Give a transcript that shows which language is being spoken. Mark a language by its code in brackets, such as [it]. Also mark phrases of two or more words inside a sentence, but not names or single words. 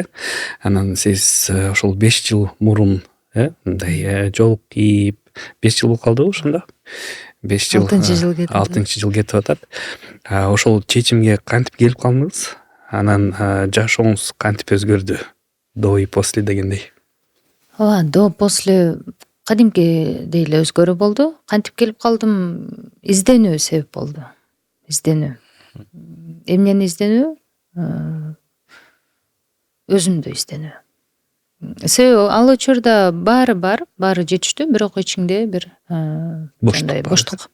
[ky] Анан сиз ошол 5 жыл мурун мындай жол кийип 5 жыл болуп калдыбы ошондо? 5 жыл. 6 жыл кетип атат. Ошол чечимге кантип келип калдыңыз? Анан жашооңуз кантип өзгөрдү? [ru] До и после дегендей. [ky] ооба [ru] до после [ky] кадимкидей эле өзгөрүү болду. Кантип келип калдым? Изденүү себеп болду. Изденүү. Эмнени изденүү? Өзүмдү изденүү. Себеби ал учурда баары бар, баары жетиштүү, бирок ичиңде бир андай боштук.